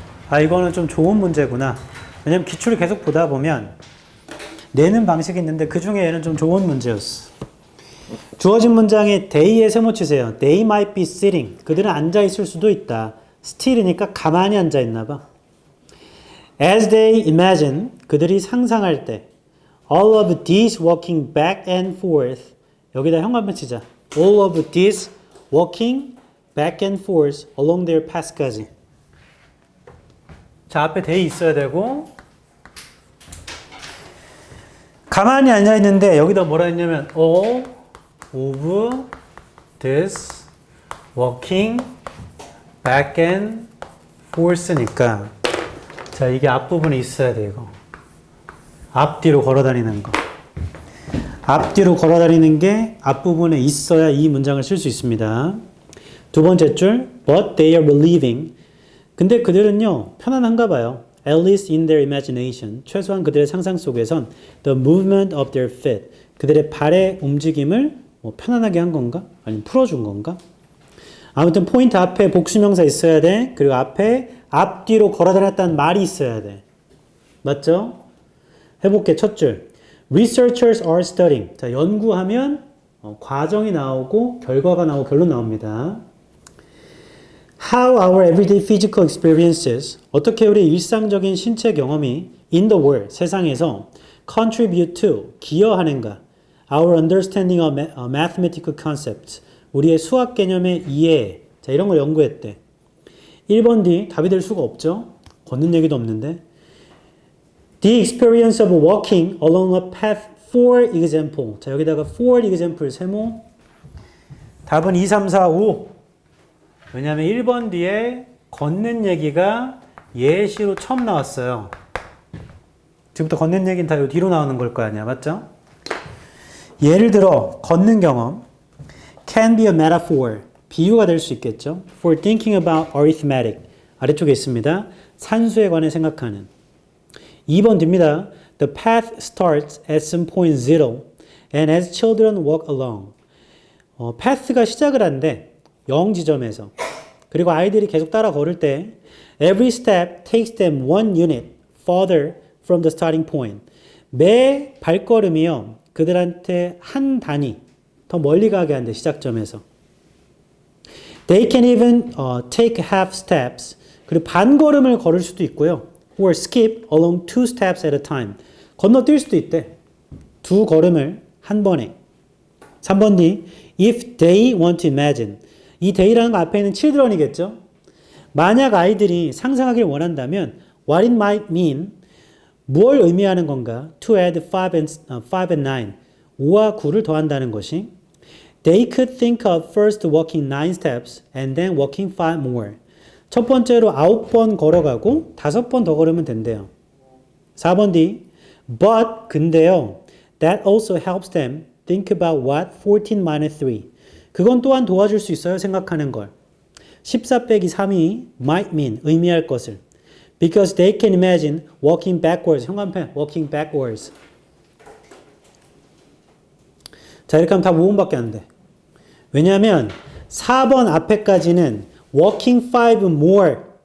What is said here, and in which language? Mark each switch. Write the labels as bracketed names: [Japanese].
[Korean] 아, 이거는 좀 좋은 문제구나. 왜냐면 기출을 계속 보다 보면 내는 방식이 있는데 그 중에 얘는 좀 좋은 문제였어. 주어진 문장에 they에 세모 치세요. [English] They might be sitting. [Korean] 그들은 앉아 있을 수도 있다. still이니까 가만히 앉아 있나 봐. [English] As they imagine. [Korean] 그들이 상상할 때. [English] All of these walking back and forth. [Korean] 여기다 현관펜 치자. [English] All of these walking back and forth along their path까지. [Korean] 자, 앞에 they 있어야 되고 가만히 앉아 있는데 여기다 뭐라 했냐면 [English] all of this walking back and forth [Korean] 니까 자, 이게 앞부분에 있어야 돼. 이거 앞뒤로 걸어 다니는 거. 앞뒤로 걸어 다니는 게 앞부분에 있어야 이 문장을 쓸 수 있습니다. 두 번째 줄 [English] but they are believing. [Korean] 근데 그들은요 편안한가 봐요. [English] At least in their imagination. [Korean] 최소한 그들의 상상 속에선 [English] the movement of their feet. [Korean] 그들의 발의 움직임을 뭐 편안하게 한 건가? 아니면 풀어준 건가? 아무튼 포인트 앞에 복수명사 있어야 돼. 그리고 앞에 앞뒤로 걸어 다녔다는 말이 있어야 돼. 맞죠? 해볼게. 첫 줄. [English] Researchers are studying. [Korean] 자, 연구하면 과정이 나오고 결과가 나오고 결론 나옵니다. [English] How our everyday physical experiences, [Korean] 어떻게 우리 일상적인 신체 경험이 [English] in the world, [Korean] 세상에서 [English] contribute to, [Korean] 기여하는가, [English] our understanding of mathematical concepts, [Korean] 우리의 수학 개념의 이해, 자, 이런 걸 연구했대. 1번 D, 답이 될 수가 없죠. 걷는 얘기도 없는데. [English] The experience of walking along a path for example. [Korean] 자, 여기다가 for example 세모. 답은 2, 3, 4, 5. 왜냐하면 1번 뒤에 걷는 얘기가 예시로 처음 나왔어요. 지금부터 걷는 얘기는 다 뒤로 나오는 걸 거 아니야. 맞죠? 예를 들어 걷는 경험 [English] can be a metaphor. [Korean] 비유가 될 수 있겠죠. [English] For thinking about arithmetic. [Korean] 아래쪽에 있습니다. 산수에 관해 생각하는. 2번 뒤입니다. [English] The path starts at some point zero and as children walk along. [Korean] path가 시작을 한대. 0지점에서. 그리고 아이들이 계속 따라 걸을 때 [English] every step takes them one unit further from the starting point. [Korean] 매 발걸음이요. 그들한테 한 단위 더 멀리 가게 한대. 시작점에서. [English] They can even take half steps. [Korean] 그리고 반걸음을 걸을 수도 있고요. [English] or skip along two steps at a time. [Korean] 건너뛸 수도 있대. 두 걸음을 한 번에. 3번 D. [English] If they want to imagine. [Korean] 이 they라는 거 앞에 있는 children이겠죠. 만약 아이들이 상상하길 원한다면 [English] what it might mean. [Korean] 뭘 의미하는 건가? [English] To add 5 and 9. [Korean] 5와 9를 더한다는 것이 [English] They could think of first walking 9 steps and then walking 5 more. [Korean] 첫 번째로 9번 걸어가고 5번 더 걸으면 된대요. 4번 D. But 근데요. [English] That also helps them think about what 14 minus 3. [Korean] 그건 또한 도와줄 수 있어요. 생각하는 걸. 14 빼기 3이 [English] might mean [Korean] 의미할 것을. [English] Because they can imagine walking backwards. [Korean] 현관펜 [English] walking backwards. [Korean] 자, 이렇게 하면 다 5번밖에 안 돼. 왜냐하면 4번 앞에까지는 [English] walking 5 more.